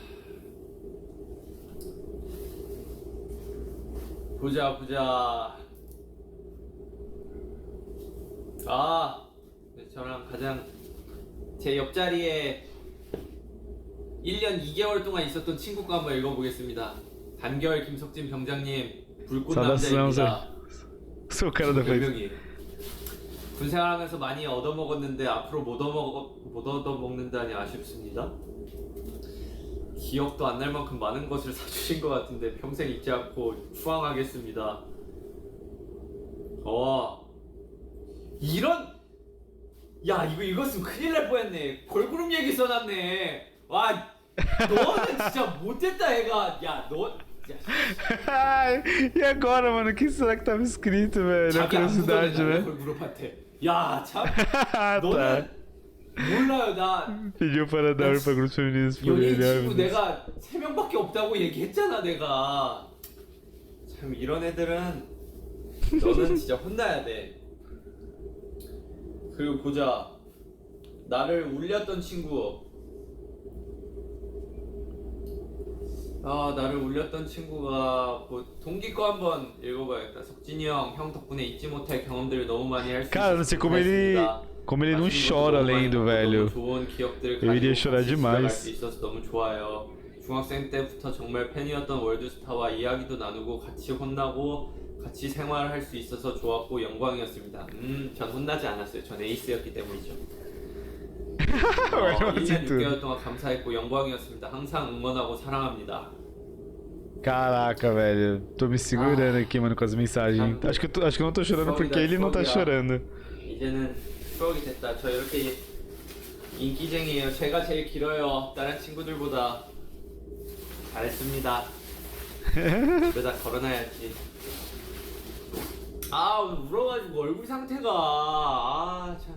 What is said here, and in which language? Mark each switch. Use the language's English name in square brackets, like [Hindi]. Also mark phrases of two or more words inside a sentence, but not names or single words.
[Korean] 네, 저랑 가장 제 옆자리에 1년 2개월 동안 있었던 친구 거 한번 읽어보겠습니다. 단결 김석진 병장님, 불꽃 남자입니다. [Portuguese] Sou o cara da frente. [Korean] 별명이에요. 군 생활하면서 많이 얻어먹었는데 앞으로 못 얻어먹는다니 아쉽습니다. 기억도 안 날 만큼 많은 것을 사주신 것 같은데 평생 잊지 않고 추앙하겠습니다. 이런, 이거 읽었으면 큰일 날 뻔했네. 걸그룹 얘기 써놨네. 너는 진짜 못됐다 애가. [Portuguese] E agora, mano? O que será que tava escrito, velho? É curiosidade, né? [Korean] 걸그룹한테. 참. Ah, 너는 [Portuguese] tá. [Korean] 몰라요. 나 [Portuguese] Pediu para dar pra grupos femininos por [Korean] 연예인 [Portuguese] ele. [Korean] 친구 내가 3명밖에 없다고 얘기했잖아 내가. 참 이런 애들은 너는 진짜 혼나야 돼. 그리고 보자, 나를 울렸던 친구. 나를 울렸던 친구가 동기 거 한번 읽어봐야겠다. 석진이 형 덕분에 잊지 못할 경험들을 너무 많이 할 수 [Portuguese] Cara, não sei como ele não chora lendo, velho. [Korean] 좋은 기억들을 [Portuguese] Eu iria [Korean] 가지고 [Portuguese] chorar [Korean] 같이 지나갈 [Portuguese] demais. [Korean] 수 있어서 너무 좋아요. 중학생 때부터 정말 팬이었던 월드스타와 이야기도 나누고 같이 혼나고 같이 생활할 수 있어서 좋았고 영광이었습니다. 전 혼나지 않았어요. 전 에이스였기 때문이죠. 1년 6개월 동안 감사했고 영광이었습니다. 항상 응원하고 사랑합니다. [Portuguese] Caraca, velho. Tô me segurando aqui, mano, com as mensagens. Acho que eu não tô chorando porque ele não tá chorando. [Korean] 이제는 추억이 됐다. 저 이렇게 인기쟁이에요. 제가 제일 길어요. 다른 친구들보다. 잘했습니다. 집에다 걸어놔야지. 오늘 울어가지고 얼굴 상태가 참.